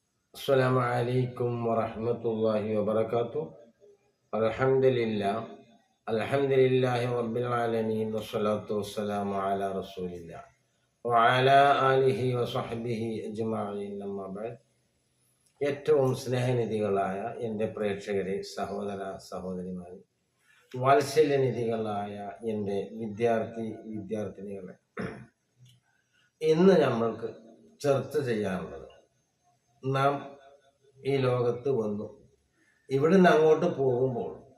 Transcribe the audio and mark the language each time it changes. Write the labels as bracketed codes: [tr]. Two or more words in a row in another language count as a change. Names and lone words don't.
[ar] السلام عليكم ورحمة الله وبركاته. الحمد لله رب العالمين والصلاة والسلام على رسول الله وعلى آله وصحبه أجمعين. أما بعد, [ml] ഏറ്റവും സ്നേഹനിധികളായ എൻ്റെ പ്രേക്ഷകരെ, സഹോദര സഹോദരിമാരെ, വാത്സല്യനിധികളായ എൻ്റെ വിദ്യാർത്ഥിനികളെ, ഇന്ന് നമ്മൾക്ക് ചർച്ച ചെയ്യാനുള്ളത്, നാം ഈ ലോകത്ത് വന്നു ഇവിടുന്ന് അങ്ങോട്ട് പോകുമ്പോൾ